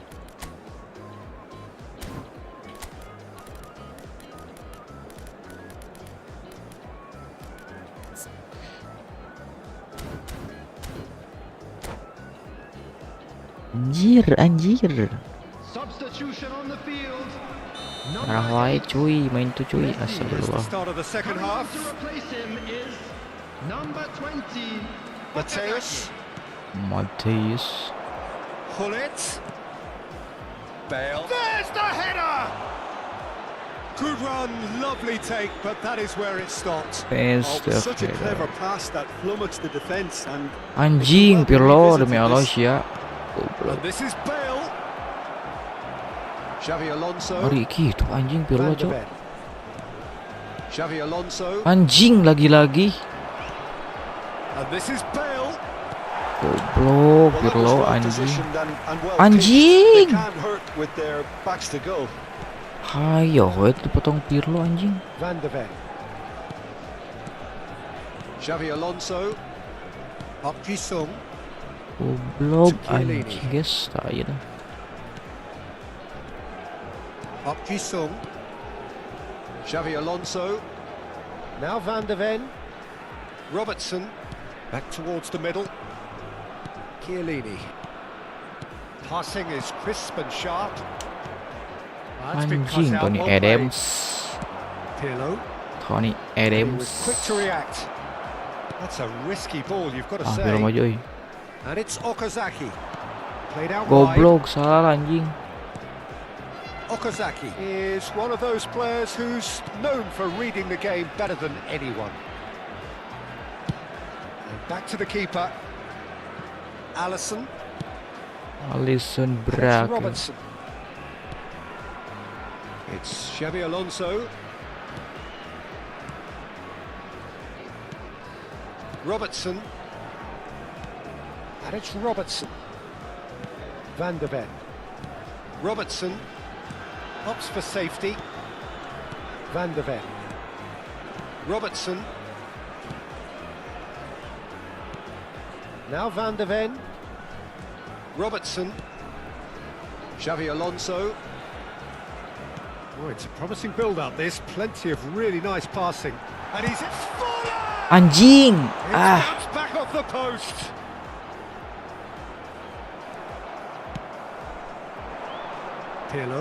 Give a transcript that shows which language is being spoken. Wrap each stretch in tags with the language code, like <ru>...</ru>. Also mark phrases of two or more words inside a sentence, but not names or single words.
<id>Anjir.</id> <en>Substitution on the field.</en> <su>Marah wae cuy, main tuh cuy. Astagfirullah.</su> <en>Start of the second half. To replace him is number 20. Mateus. Hullet. Bale. There's the header! Good run, lovely take, but that is where it stopped. Such a clever pass that flummoxed the defense and</en> <id>Anjing, Pirlo demi Allah ya.</id> <en>And this is Bale. Xavi Alonso.</en> <id>Mari gitu anjing Pirlo cok.</id> <en>Xavi Alonso.</en> <id>Anjing lagi-lagi.</id> <en>And this is Bale.</en> <id>Goblok Pirlo anjing.</id> <en>They</en> <id>Anjing.</id> <en>can't hurt with their backs to goal.</en> <id>Hayo, itu potong Pirlo anjing.</id> <en>Van de Ven. Xavi Alonso. Park Ji-sung.</en> <id>Goblok anjing guys, tai dah.</id> <en>Park Ji-sung. Xavi Alonso. Now Van de Ven. Robertson. Back towards the middle. Chiellini. Passing is crisp and sharp.</en> <id>Anjing, Tony Adams.</id> <en>Pirlo. Tony He was Adams. quick to react. That's a risky ball, you've got to say.</en> <su>Pirlo maju euy.</su> <en>And it's Okazaki. Played out wide.</en> <id>Goblok, salah anjing.</id> <en>Okazaki is one of those players who's known for reading the game better than anyone. And back to the keeper. Alisson. Alisson It's Braga. Robertson. It's Xavi Alonso. Robertson. And it's Robertson. Van de Ven. Robertson. Opts for safety. Van de Ven. Robertson. Now Van de Ven. Robertson. Xavi Alonso. Oh, it's a promising build-up, this. Plenty of really nice passing. And he's at full.</en> <id>Anjing.</id> <en>It's bounced back off the post. Pirlo.</en>